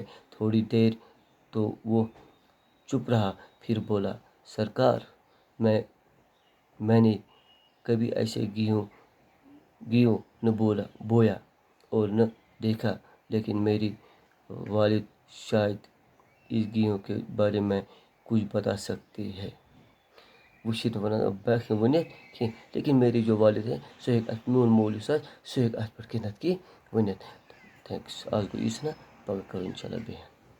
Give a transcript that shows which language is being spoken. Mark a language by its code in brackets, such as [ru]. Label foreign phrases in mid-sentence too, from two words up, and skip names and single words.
[ur] تھوڑی دیر تو وہ چپ رہا, پھر بولا, سرکار, میں نے کبھی ایسے گیہوں نہ بویا اور نہ دیکھا, لیکن میری والد شاید اس گیہوں کے بارے میں کچھ بتا سکتے ہیں. [ks] وٕچھِتھ وَنان باقٕے ؤنِتھ کینٛہہ, [ur] لیکن میری جو والد ہے [ks] سُہ ہیٚکہِ اَتھ, میون مول یُس آسہِ سُہ ہیٚکہِ اَتھ پٮ۪ٹھ کینٛہہ نَتہٕ کینٛہہ ؤنِتھ. تھینکٕس. آز گوٚو یی ژھٕنا, پَگاہ کَرو [ar] اِنشاء اللہ [ks] بیٚیہِ.